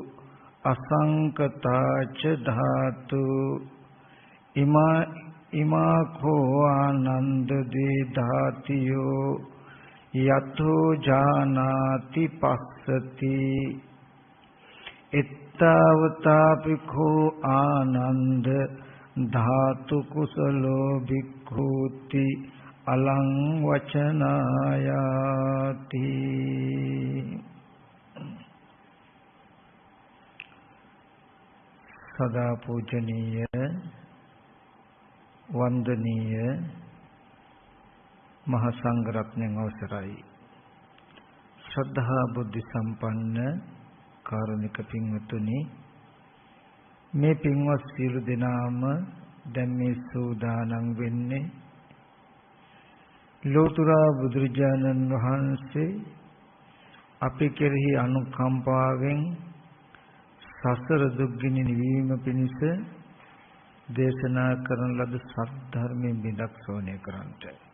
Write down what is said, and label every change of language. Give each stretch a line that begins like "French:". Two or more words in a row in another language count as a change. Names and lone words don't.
Pali: අසංකතාච ධාතු ඉමා කෝ ආනන්ද දේ ධාතියෝ යතෝ ජානාති පස්සති එත්තවතාපි කෝ ආනන්ද ධාතු කුසලෝ භික්ඛූති අලං වචනායාති.
Sinhala: සදා පූජනීය වන්දනීය මහා සංඝ රත්නයන් අවසරයි. ශ්‍රද්ධා බුද්ධ සම්පන්න කාරුණික පින්වතුනි, මේ පින්වත් සියලු දෙනාම දැන් මේ සූදානම් වෙන්නේ ලෝතර බුදුරජාණන් වහන්සේ අපි කෙරෙහි අනුකම්පාවෙන් සසර දුක්ගිනි නිවීම පිණිස දේශනා කරන ලද සත්‍ය බිඳක් ශ්‍රවණය කරන්නට.